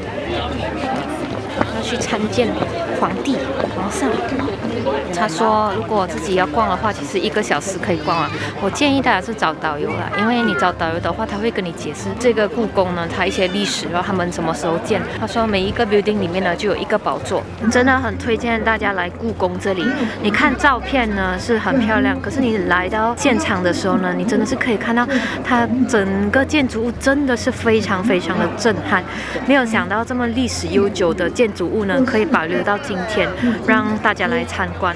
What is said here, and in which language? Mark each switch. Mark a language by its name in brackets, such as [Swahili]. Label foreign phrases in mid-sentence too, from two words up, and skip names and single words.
[Chinese] 要去參見皇帝、皇上。他說，如果自己要逛的話，其實1個小時可以逛完。我建議大家是找導遊啦，因為你找導遊的話，他會跟你解釋這個故宮呢，它一些歷史，然後他們什麼時候建。他說每一個 building 裡面呢就有1個寶座，真的很推薦大家來故宮這裡。你看照片呢是很漂亮，可是你來到現場的時候呢，你真的是可以看到它整個建築物真的是非常非常的震撼。沒有想到這麼歷史悠久的建築物呢，可以保留到今天，讓大家來參觀。